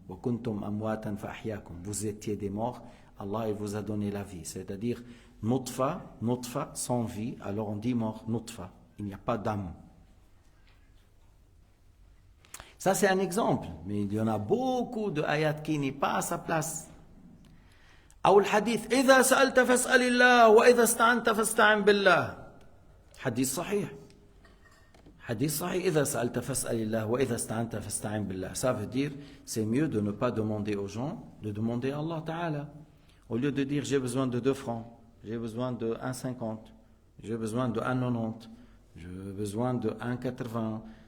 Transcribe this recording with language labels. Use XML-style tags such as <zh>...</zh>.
<fr>Vous étiez des morts, Allah il vous a donné la vie. C'est-à-dire nutfa, sans vie, alors on dit mort, nutfa. Il n'y a pas d'âme. Ça c'est un exemple, mais il y en a beaucoup de ayats qui n'est pas à sa place.</fr> <ar>أو الحديث إذا سألت فاسأل الله وإذا استعنت فاستعن بالله. حديث صحيح. حديث صحيح إذا سألت فاسأل الله وإذا استعنت فاستعن بالله.</ar> <fr>Ça veut dire c'est mieux de ne pas demander aux gens, de demander à Allah Ta'ala. Au lieu de dire j'ai besoin de 2 francs, j'ai besoin de 1,50, j'ai besoin de 1,90, j'ai besoin de 1,80.</fr>